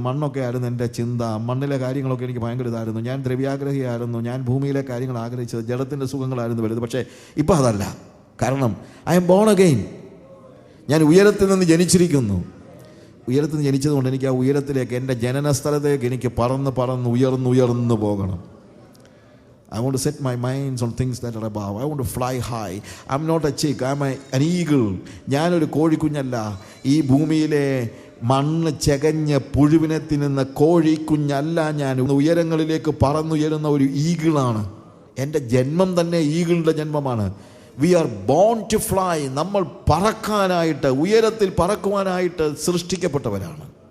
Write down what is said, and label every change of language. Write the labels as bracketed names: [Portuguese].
[Malayalam] മണ്ണൊക്കെ ആയിരുന്നു എൻ്റെ ചിന്ത, മണ്ണിലെ കാര്യങ്ങളൊക്കെ എനിക്ക് ഭയങ്കര ഇതായിരുന്നു. ഞാൻ ദ്രവ്യാഗ്രഹിയായിരുന്നു. ഞാൻ ഭൂമിയിലെ കാര്യങ്ങൾ ആഗ്രഹിച്ചത്, ജഡത്തിൻ്റെ സുഖങ്ങളായിരുന്നു വലുത്. പക്ഷേ ഇപ്പോൾ അതല്ല. കാരണം [English] I'm born again. [Malayalam] ഞാൻ ഉയരത്തിൽ നിന്ന് ജനിച്ചിരിക്കുന്നു. ഉയരത്തിൽ നിന്ന് ജനിച്ചതുകൊണ്ട് എനിക്ക് ആ ഉയരത്തിലേക്ക്, എൻ്റെ ജനന സ്ഥലത്തേക്ക് എനിക്ക് പറന്ന് ഉയർന്നു പോകണം. [English] I want to set my minds on things that are above. I want to fly high. I'm not a chick. I'm an eagle. [Malayalam] ഞാനൊരു കോഴിക്കുഞ്ഞല്ല. ഈ ഭൂമിയിലെ മണ്ണ് ചെകഞ്ഞ് പുഴുവിനെ തിന്നുന്ന കോഴിക്കുഞ്ഞല്ല ഞാൻ. ഉയരങ്ങളിലേക്ക് പറന്നുയരുന്ന ഒരു ഈഗിളാണ്. എൻ്റെ ജന്മം തന്നെ ഈഗിളിൻ്റെ ജന്മമാണ്. [English] We are born to fly. [Malayalam] നമ്മൾ പറക്കാനായിട്ട്, ഉയരത്തിൽ പറക്കുവാനായിട്ട് സൃഷ്ടിക്കപ്പെട്ടവരാണ്.